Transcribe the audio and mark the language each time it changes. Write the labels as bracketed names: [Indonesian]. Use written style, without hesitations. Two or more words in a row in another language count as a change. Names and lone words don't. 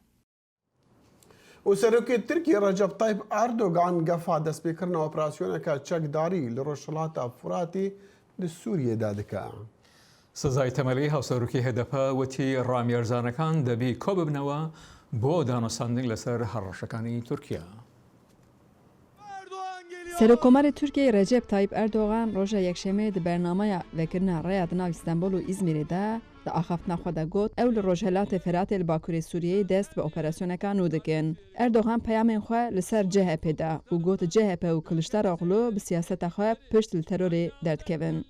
[Central Kurdish] و سەرۆکی تورکیا ڕەجەب تایب ئەردۆغان گەفا دەستپێکردنە ئۆپراسیۆنێکە چەکداری لە ڕۆژهەڵاتە فوراتی لە سووریەدا دکا. سزای تەمەلی هاوسەرۆکی هەدەپە وتی ڕامێرزانەکان دەبی کۆ ببنەوە بۆ دانەساندن لەسەر هەڕەشەکانی تورکیا. [Kurdish] Serokkomarê Tirkiyeyê Recep Tayyip Erdogan roja yekşemê di bernameya vekirina rêya di nav İstanbul û İzmîrê de di axaftina xwe de got ew li Rojhilatê Firatê li Bakurê Sûriyeyê dest bi operasyoneka nû dikin. Erdogan peyamên xwe li ser CHP da û got CHP û Kiliçdaroglu bi siyaseta xwe pişt li terorê derdkevin.